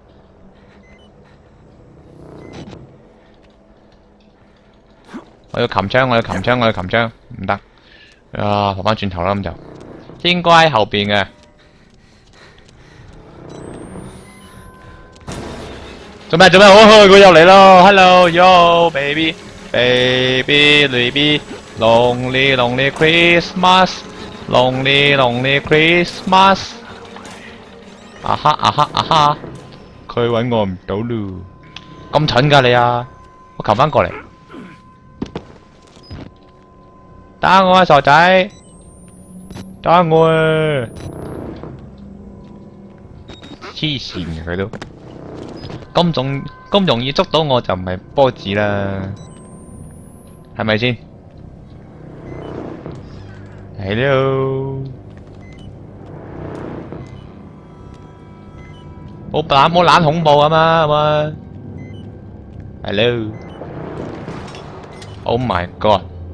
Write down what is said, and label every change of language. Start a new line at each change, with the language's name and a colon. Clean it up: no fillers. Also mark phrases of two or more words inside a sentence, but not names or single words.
Cantonese: 我要擒槍，我要擒槍，我要擒槍，唔得。啊，跑翻轉頭啦咁就，應該喺後邊嘅。做咩？哦，佢又嚟咯
English: ！Hello yo baby baby baby lonely lonely Christmas lonely lonely Christmas 啊哈啊哈啊哈！
Cantonese: 佢搵我唔到咯，咁蠢㗎你啊！我擒翻過嚟。打我啊傻仔！打我啊！黐線嘅佢都咁容易捉到我就唔係波子啦，係咪先 ？Hello， 冇懶恐怖啊嘛，係嘛 ？Hello，
English: Oh my God！